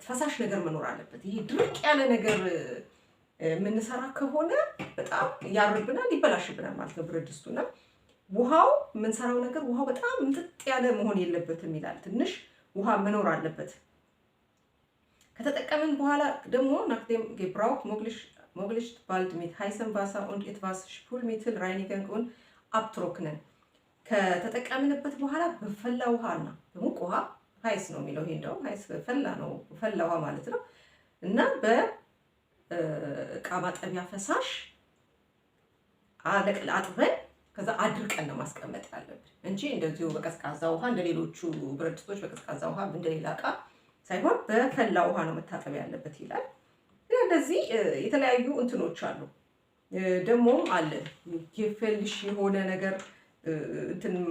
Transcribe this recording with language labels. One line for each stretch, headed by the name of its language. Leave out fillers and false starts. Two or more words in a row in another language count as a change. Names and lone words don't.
Amharic: ፈሳሽ ነገር መኖር አለበት። ይሄ ድርቅ ያለ ነገር የምንሰራ ከሆነ በጣም ያርብናል፣ ይበላሽብናል ማለት ነው ብረት ድስቱና ውሃው የምንሰራው ነገር ውሃው በጣም ምጥጥ ያለ መሆን የለበትም ይላል። ትንሽ ውሃ መኖር አለበት። ከተጠቀምን በኋላ ደግሞ
German: nachdem gebraucht möglichst bald mit heißem Wasser und etwas Spülmittel reinigen und abtrocknen
Amharic: ከተጠቀምንበት በኋላ በፈላ ውሃና በሙቅ ውሃ ሃይስ ነው የሚለው ይሄ እንደው ሃይስ በፈላ ነው ፈላ ውሃ ማለት ነው እና በእቃ ማጠቢያ ፈሳሽ አጥበን ከዛ አድርቀን ነው ማስቀመጥ ያለብን እንጂ እንደዚሁ በቀዝቃዛ ውሃ እንደሌሎቹ ብረት ድስቶች በቀዝቃዛ ውሃ እንደሌላ እቃ ሳይሆን በፈላ ውሃ ነው መታጠብ ያለበት ይላል። እንደዚህ የተለያዩ እንትኖች አሉ። ደግሞም አለ የፈልሽ የሆነ ነገር እንትን